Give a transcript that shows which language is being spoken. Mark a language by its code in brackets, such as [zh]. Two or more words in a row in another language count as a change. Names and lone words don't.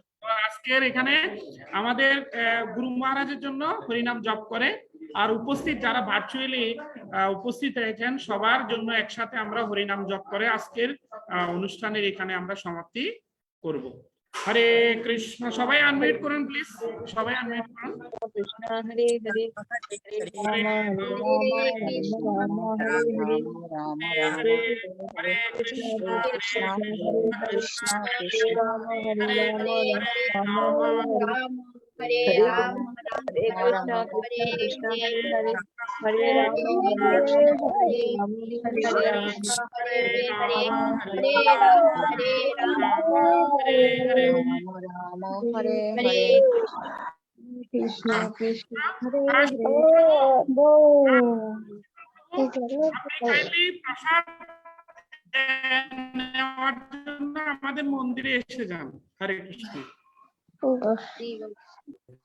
[bn] তো আজকের এখানে আমাদের গুরু মহারাজের জন্য হরিনাম জপ করে, আর উপস্থিত যারা ভার্চুয়ালি উপস্থিত হয়েছেন সবার জন্য একসাথে আমরা হরিনাম জপ করে আজকের অনুষ্ঠানের এখানে আমরা সমাপ্তি করব। হরে কৃষ্ণ। সবাই আনমিউট করুন প্লিজ, সবাই আনমিউট করুন। কৃষ্ণ হরে হরে, হরে রাম হরে রাম, হরে হরে, হরে হরে কৃষ্ণ, কৃষ্ণ হরে কৃষ্ণ, কৃষ্ণ, হরে রাম হরে রাম, রাম হরে হরে, হরে হরে রাম হরে কৃষ্ণ, কৃষ্ণ কৃষ্ণ হরে হরে, হরে রাম হরে হরে রাম, রাম হরে হরে, হরে হরে হরে রাম হরে রাম হরে রাম হরে হরে। হরে হরে কৃষ্ণ কৃষ্ণ হরে আপনি kindly প্রসাদ নেওয়ার জন্য আমাদের মন্দিরে এসে যান। হরে কৃষ্ণ।